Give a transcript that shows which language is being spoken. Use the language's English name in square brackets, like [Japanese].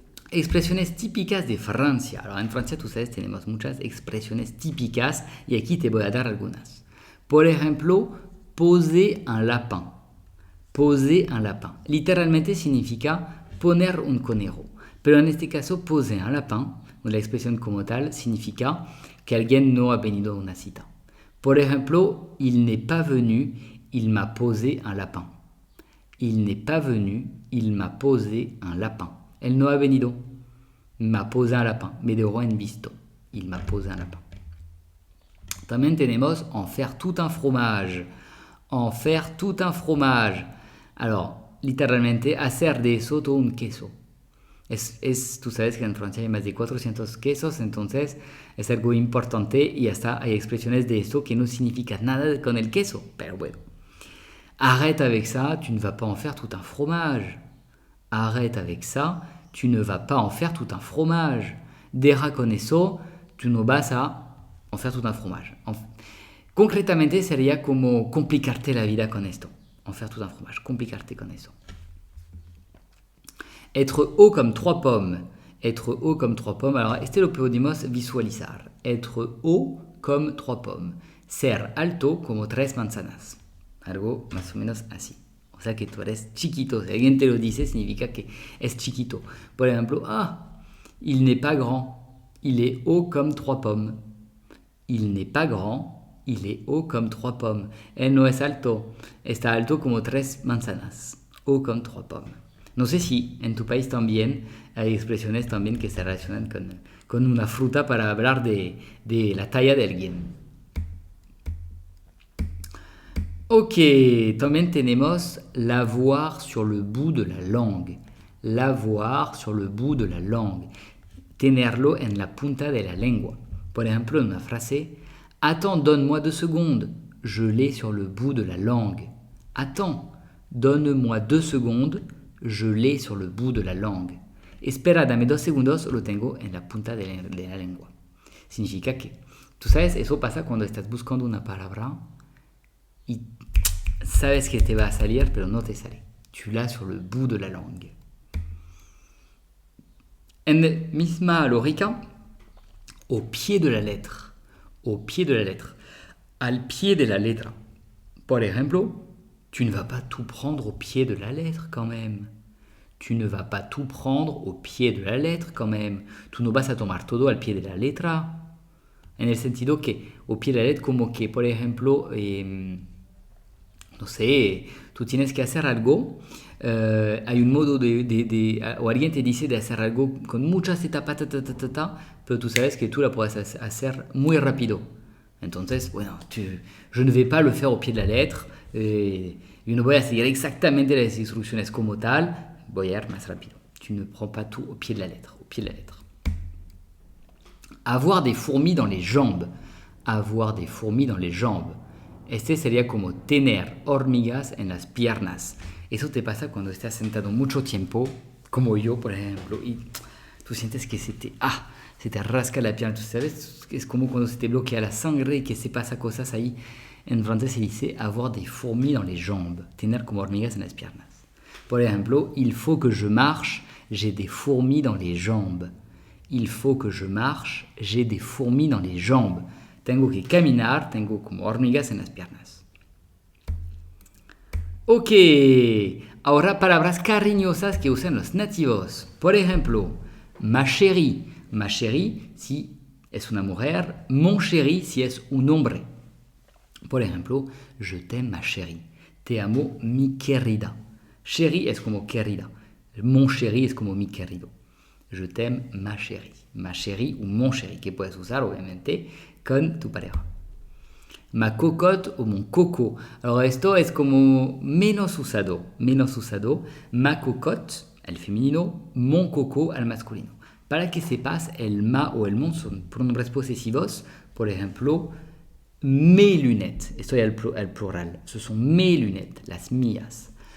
[Spanish] Expresiones típicas de Francia. Alors, en Francia, tú sabes, tenemos muchas expresiones típicas y aquí te voy a dar algunas. Por ejemplo, [French] poser un lapin. Poser un lapin. [Spanish] Literalmente significa poner un conejo. Pero en este caso, poser un lapin, la expresión como tal, significa que alguien no ha venido a una cita. Por ejemplo, [French] il n'est pas venu, il m'a posé un lapin. Il n'est pas venu, il m'a posé un lapin. [Spanish] Él no ha venido. [French] M'a posé un lapin. [Spanish] Me dejó en visto. [French] Il m'a posé un lapin. [Spanish] También tenemos [French] en faire tout un fromage. En faire tout un fromage. Alors, [Spanish] literalmente, hacer de eso todo un queso. Tú sabes que en Francia hay más de 400 quesos, entonces es algo importante y hasta hay expresiones de esto que no significan nada con el queso, pero bueno. [French] Arrête avec ça, tu ne vas pas en faire tout un fromage. Arrête avec ça, tu ne vas pas en faire tout un fromage. [Spanish] Deja con eso, tú no vas a [French] en faire tout un fromage. [Spanish] Concretamente sería como complicarte la vida con esto. En faire tout un fromage, complicarte con eso. [French] Être haut comme trois pommes. Être haut comme trois pommes. Alors, [Spanish] este lo podemos visualizar. [French] Être haut comme trois pommes. [Spanish] Ser alto como tres manzanas. Algo más o menos así. O sea que tú eres chiquito. Si alguien te lo dice, significa que es chiquito. Por ejemplo, [French] il n'est pas grand. Il est haut comme trois pommes. Il n'est pas grand. Il est haut comme trois pommes. [Spanish] Él no es alto. Está alto como tres manzanas. [French] Haut comme trois pommes. [Spanish] No sé si en tu país también hay expresiones también que se relacionan con una fruta para hablar de la talla de alguien. Ok, también tenemos [French] l'avoir sur le bout de la langue. L'avoir sur le bout de la langue. [Spanish] Tenerlo en la punta de la lengua. Por ejemplo, en una frase, [French] attends, donne-moi 2 secondes. Je l'ai sur le bout de la langue. Attends, donne-moi 2 secondes. Je l'ai sur le bout de la langue. [Spanish] Espera, dame 2 segundos, lo tengo en la punta de la lengua. Significa que, tú sabes, eso pasa cuando estás buscando una palabra y sabes que te va a salir, pero no te sale. [French] Tu l'as sur le bout de la langue. [Spanish] En misma lógica, [French] au pied de la lettre. Au pied de la lettre. [Spanish] Al pie de la letra. Por ejemplo, [French] tu ne vas pas tout prendre au pied de la lettre quand même. Tu ne vas pas tout prendre au pied de la lettre quand même. [Spanish] Tú no vas a tomar todo al pie de la letra. En el sentido que, au pie de la letra, como que, por ejemplo, no sé, tú tienes que hacer algo. Hay un modo o alguien te dice de hacer algo con muchas etapas, pero tú sabes que tú la puedes hacer muy rápido. Entonces, bueno, [French] je ne vais pas le faire au pied de la lettre. [Spanish] Yo no voy a seguir exactamente las instrucciones como tal. Voy a ir más rápido. [French] Tu ne prends pas tout au pied de la lettre. Au pied de la lettre. Avoir des fourmis dans les jambes. Avoir des fourmis dans les jambes. [Spanish] Este sería como tener hormigas en las piernas. Eso te pasa cuando estás sentado mucho tiempo, como yo, por ejemplo, y tú sientes que se te rasca la pierna. Tú sabes, es como cuando se te bloquea la sangre y que se pasa cosas ahí. En francés se dice [French] avoir des fourmis dans les jambes. [Spanish] Tener como hormigas en las piernas. Por ejemplo, [French] il faut que je marche, j'ai des fourmis dans les jambes. Il faut que je marche, j'ai des fourmis dans les jambes. [Spanish] Tengo que caminar, tengo como hormigas en las piernas. Ok, ahora palabras cariñosas que usan los nativos. Por ejemplo, ma chérie. Ma chérie si es una mujer, mon chéri si es un hombre. Por ejemplo, [French] je t'aime ma chérie. [Spanish] Te amo mi querida. Chéri es como querida. Mon chéri es como mi querido. [French] Je t'aime ma chérie. [Spanish] Ma chérie ou mon chéri, que puedes usar obviamente con tu pareja. Ma cocotte o mon coco. Alors esto es como menos usado. Ma cocotte, el femenino, mon coco, el masculino. Para que sepas, el ma o el mon son pronombres posesivos. Por ejemplo, mes lunettes. Esto es el plural. [French] Ce sont mes lunettes, las mías.